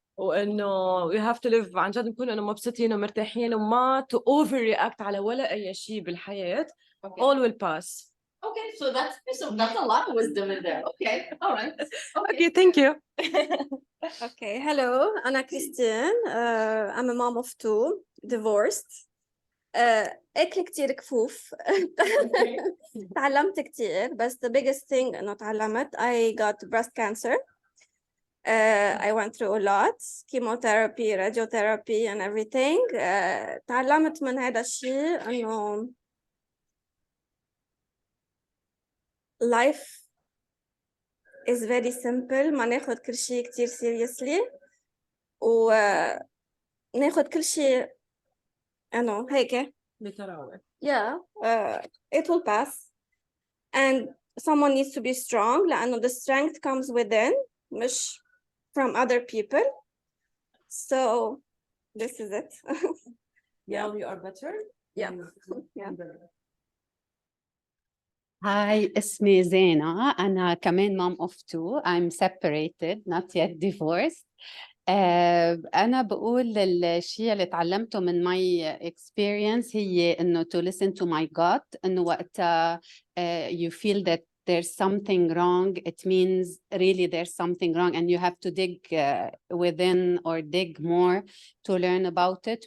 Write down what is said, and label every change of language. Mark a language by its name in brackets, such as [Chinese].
[Arabic] وإنه [English] we have to live [Arabic] عن جد نكون إنه مبسوطين ومرتاحين وما [English] to overreact [Arabic] على ولا أي شيء بالحياة. [English] Okay. All will pass. Okay, so that's a lot of wisdom in there. Okay, all right. Okay, thank you. Okay, hello. أنا Christine. I'm a mom of two, divorced. [Arabic] أكل كتير كفوف. تعلمت كتير بس [English] the biggest thing [Arabic] إنه تعلمت [English] I got breast cancer. I went through a lot, chemotherapy, radiotherapy and everything. [Arabic] تعلمت من هذا الشيء إنه [English] life is very simple. [Arabic] ما ناخد كل شيء كتير seriously و ناخد كل شيء إنه هيك. [English] Yeah, it will pass. And someone needs to be strong لأنه the strength comes within مش from other people. So this is it. Yeah, we are better. Yeah. Yeah. [Arabic] Hi, اسمي زينة. أنا كمان [English] mom of two. I'm separated, not yet divorced. [Arabic] أنا بقول الشيء اللي تعلمته من [English] my experience [Arabic] هي إنه [English] to listen to my gut. [Arabic] إنه وقتها [English] you feel that there's something wrong, it means really there's something wrong and you have to dig within or dig more to learn about it.